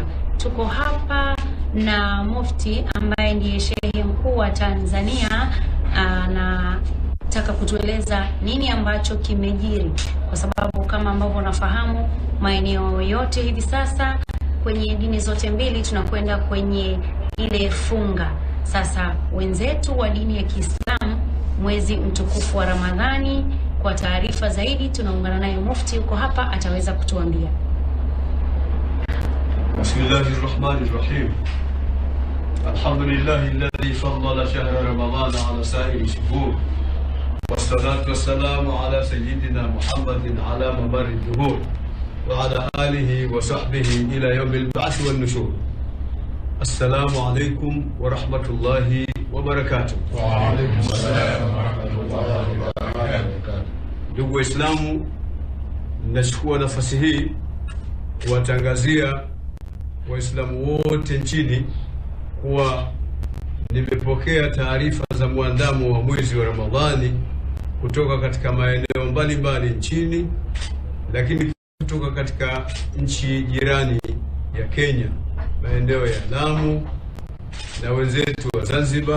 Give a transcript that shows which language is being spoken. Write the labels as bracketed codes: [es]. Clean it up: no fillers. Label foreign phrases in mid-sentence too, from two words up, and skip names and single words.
[sw] Tuko hapa na Mufti ambaye ndiye shehe mkuu wa Tanzania, na nataka kutueleza nini ambacho kimejiri, kwa sababu kama ambavyo unafahamu maeneo yote hivi sasa kwenye dini zote mbili tunakwenda kwenye ile funga. Sasa wenzetu wa dini ya Kiislamu, mwezi mtukufu wa Ramadhani, kwa taarifa zaidi tunaungana naye Mufti yuko hapa, ataweza kutuambia. [ar] بسم الله الرحمن الرحيم. الحمد لله الذي فضل شهر رمضان على سائر الشهور. والصلاة والسلام على سيدنا محمد على ممر الدهور وعلى آله وصحبه إلى يوم البعث والنشور. السلام عليكم ورحمة الله وبركاته. وعليكم السلام ورحمة الله وبركاته. [sw] Ndugu Waislamu, nachukua nafasi hii kuwatangazia Waislamu wote nchini kuwa nimepokea taarifa za muandamo wa mwezi wa Ramadhani kutoka katika maeneo mbalimbali nchini, lakini kutoka katika nchi jirani ya Kenya, maeneo ya Lamu na wenzetu wa Zanzibar.